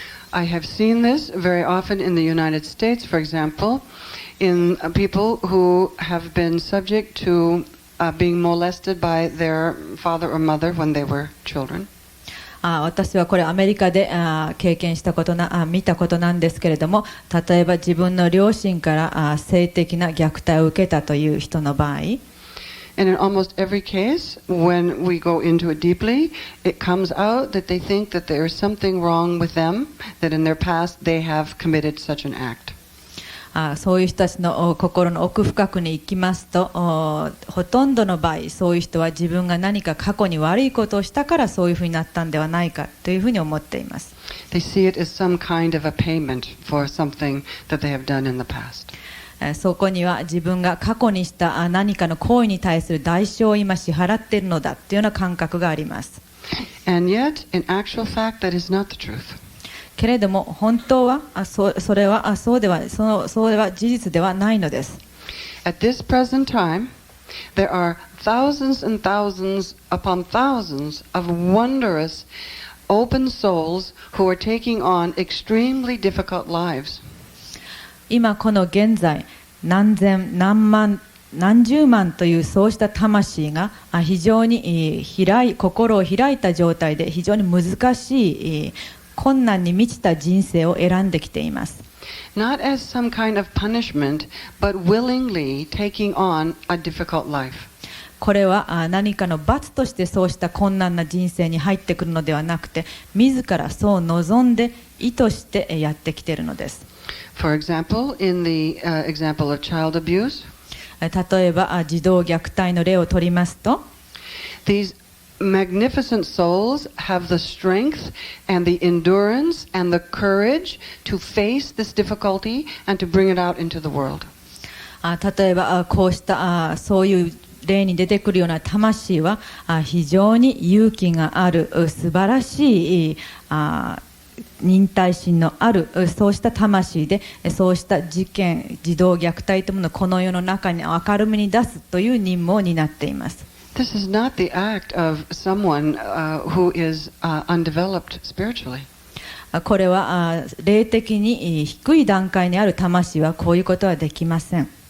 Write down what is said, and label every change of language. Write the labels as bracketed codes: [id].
[en] I have seen this very often in the United States, for example, in people who have been subject to being molested by their father or mother when they were children. [ja] 私はこれアメリカで経験したこと見たことなんですけれども、例えば自分の両親から性的な虐待を受けたという人の場合、 [en] And in almost every case, when we go into it deeply, it comes out that they think that there is something wrong with them, that in their past they have committed such an act. [ja] そういう人たちの心の奥深くに行きますと、ほとんどの場合そういう人は自分が何か過去に悪いことをしたからそういうふうになったんではないかというふうに思っています。 [en] They see it as some kind of a payment for something that they have done in the past. [ja] そこには自分が過去にした何かの行為に対する代償を今支払っているのだというような感覚があります。 [en] And yet, in actual fact, that is not the truth. [ja] けれども本当はそれはそうでは事実ではないのです。 [en] At this present time, there are thousands and thousands upon thousands of wondrous, open souls who are taking on extremely difficult lives. [ja] 今この現在何千何万何十万というそうした魂が非常に心を開いた状態で非常に難しい困難に満ちた人生を選んできています。 [en] Not as some kind of punishment, but willingly taking on a difficult life. [ja] これは何かの罰としてそうした困難な人生に入ってくるのではなくて、自らそう望んで意図してやってきているのです。 [en] For example, in the example of child abuse, [ja] 例えば児童虐待の例を取りますと、 [en] these magnificent souls have the strength and the endurance and the courage to face this difficulty and to bring it out into the world. [ja] 例えばこうしたそういう例に出てくるような魂は非常に勇気がある素晴らしい忍耐心のあるそうした魂でそうした事件児童虐待というものをこの世の中に明るみに出すという任務を担っています。 [en] This is not the act of someone who is undeveloped spiritually. [ja] これは霊的に低い段階にある魂はこういうことはできません。